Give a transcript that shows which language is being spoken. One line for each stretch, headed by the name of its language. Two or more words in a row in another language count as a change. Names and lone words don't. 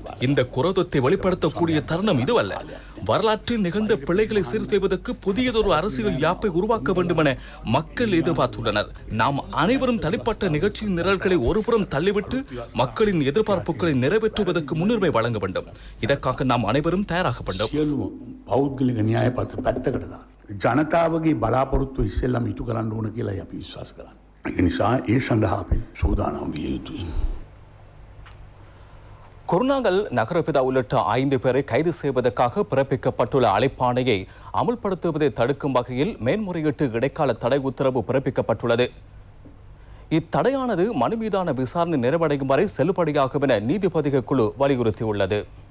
Tamil: இந்த குரோதத்தை வெளிப்படுத்தக்கூடிய தருணம் இதுவல்ல. வரலாற்றில் நிகழ்ந்த பிழைகளை சீர் செய்வதற்கு புதியதொரு அரசியல் யாப்பை உருவாக்க வேண்டும் என மக்கள் எதிர்பார்த்துள்ளனர். நாம் அனைவரும் தனிப்பட்ட நிகழ்ச்சியின் நிரல்களை ஒருபுறம் தள்ளிவிட்டு மக்களின் எதிர்பார்ப்புகளை நிறைவேற்றுவதற்கு முன்னுரிமை வழங்க வேண்டும். இதற்காக நாம் அனைவரும் தயாராக வேண்டும்.
Sinhala: ජනතාවගේ බලාපොරොත්තු ඉස්සෙල්ලම ඉටු කරන්න ඕන කියලා අපි විශ්වාස කරන්නේ. ඒ නිසා ඒ සඳහා අපි සූදානම් විය යුතුයි.
Tamil: குருநாகல் நகரபிதா உள்ளிட்ட 5 பேரை கைது செய்வதற்காக பிறப்பிக்கப்பட்டுள்ள அழைப்பாணையை அமுல்படுத்துவதை தடுக்கும் வகையில் மேன்முறையீட்டு இடைக்கால தடை உத்தரவு பிறப்பிக்கப்பட்டுள்ளது. இத்தடையானது மனு மீதான விசாரணை நிறைவடையும் வரை செல்லுபடியாகும் என நீதிபதிகள் குழு வலியுறுத்தியுள்ளது.